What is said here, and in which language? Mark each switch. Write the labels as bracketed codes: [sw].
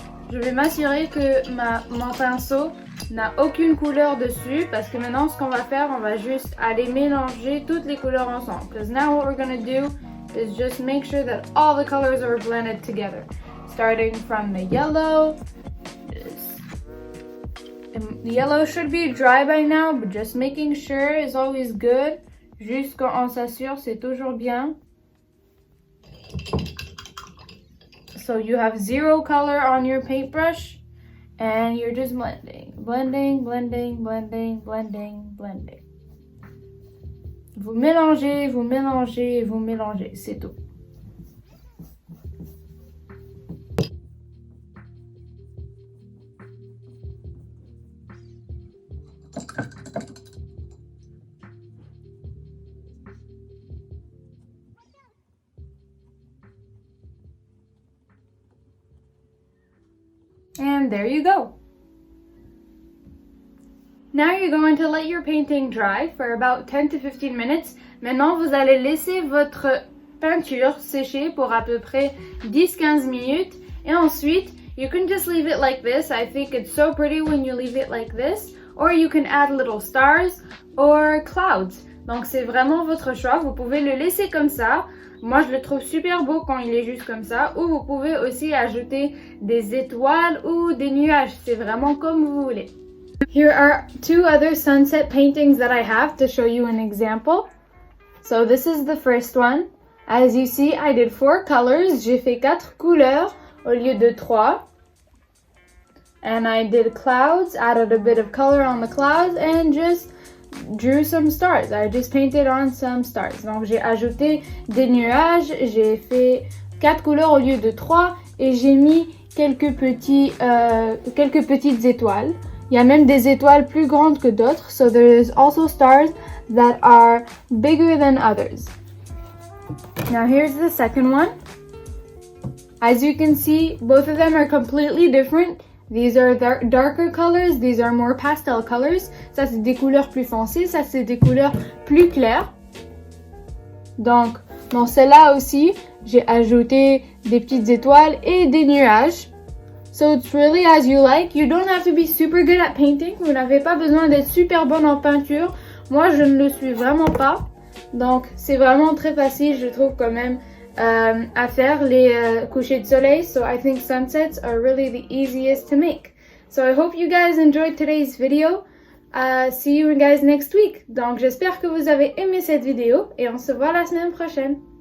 [fr] Je vais m'assurer que mon pinceau n'a aucune couleur dessus, parce que maintenant, ce qu'on va faire, on va juste aller mélanger toutes les couleurs ensemble. [en] Because now what we're gonna do is just make sure that all the colors are blended together. Starting from the yellow. The yellow should be dry by now, but just making sure is always good. [fr] Juste quand on s'assure, c'est toujours bien. [en] So you have zero color on your paintbrush, and you're just blending, blending, blending, blending, blending, blending. [fr] Vous mélangez, vous mélangez, vous mélangez, c'est tout. [en] And there you go. Now you're going to let your painting dry for about 10 to 15 minutes. [fr] Maintenant, vous allez laisser votre peinture sécher pour à peu près 10-15 minutes. Et ensuite, [en] you can just leave it like this. I think it's so pretty when you leave it like this. Or you can add little stars or clouds. [fr] Donc, c'est vraiment votre choix. Vous pouvez le laisser comme ça. Moi, je le trouve super beau quand il est juste comme ça. Ou vous pouvez aussi ajouter des étoiles ou des nuages. C'est vraiment comme vous voulez. [en] Here are two other sunset paintings that I have to show you an example. So this is the first one. As you see, I did 4 colors. [fr] J'ai fait 4 couleurs au lieu de 3. [en] And I did clouds, added a bit of color on the clouds, and just drew some stars. I just painted on some stars. [fr] Donc j'ai ajouté des nuages, j'ai fait 4 couleurs au lieu de 3 et j'ai mis quelques petites étoiles. Il y a même des étoiles plus grandes que d'autres. [en] So there's also stars that are bigger than others. Now here's the second one. As you can see, both of them are completely different. These are darker colors, these are more pastel colors. [fr] Ça, c'est des couleurs plus foncées, ça, c'est des couleurs plus claires. Donc, dans celle-là aussi, j'ai ajouté des petites étoiles et des nuages. [en] So it's really as you like. You don't have to be super good at painting. [fr] Vous n'avez pas besoin d'être super bonne en peinture. Moi, je ne le suis vraiment pas. Donc c'est vraiment très facile, je trouve quand même, à faire les couchers de soleil. [en] So I think sunsets are really the easiest to make. So I hope you guys enjoyed today's video. See you guys next week. [fr] Donc j'espère que vous avez aimé cette vidéo et on se voit la semaine prochaine.